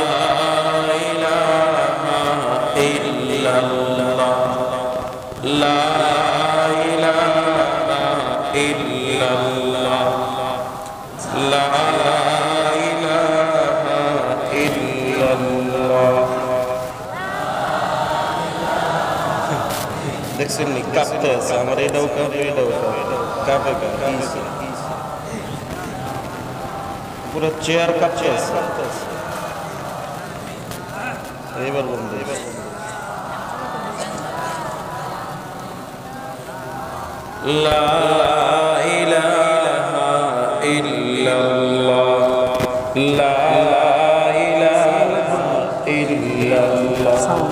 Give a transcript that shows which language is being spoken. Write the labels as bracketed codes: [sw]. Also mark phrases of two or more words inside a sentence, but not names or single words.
[ar] الہ الا اللہ لا الہ الا اللہ لا الہ الا اللہ [bn] দেখছেন নি কাঁপতে আছে আমার এটাও কাঁপে কাঁপে পুরো চেয়ার কাঁপতে আছে এবার বন্ধু [ar] لا إله إلا الله لا إله إلا الله